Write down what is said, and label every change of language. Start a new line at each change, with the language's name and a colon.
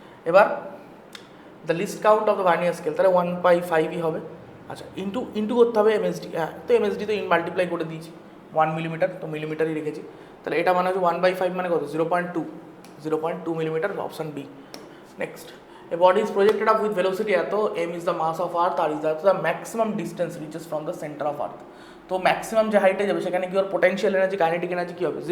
Bangla: এবার
English: the least count of the vernier scale,
Bangla: তাহলে 1/5ই হবে। আচ্ছা, ইন্টু করতে হবে এমএসডি, হ্যাঁ তো এমএসডি তো মাল্টিপ্লাই করে দিয়েছি, 1 মিলিমিটার তো মিলিমিটারই রেখেছি, তাহলে এটা মানে হচ্ছে 1/5 মানে কত? 0.2 millimetre, option B.
English: Next, a body is projected up with velocity এত, m is the mass of earth, আর is the maximum distance reaches from the center of earth।
Bangla: তো ম্যাক্সিমাম যে হাইটে যাবে সেখানে কি ওর পোটেনশিয়াল এনার্জি, কাইনেটিক এনার্জি কি হবে?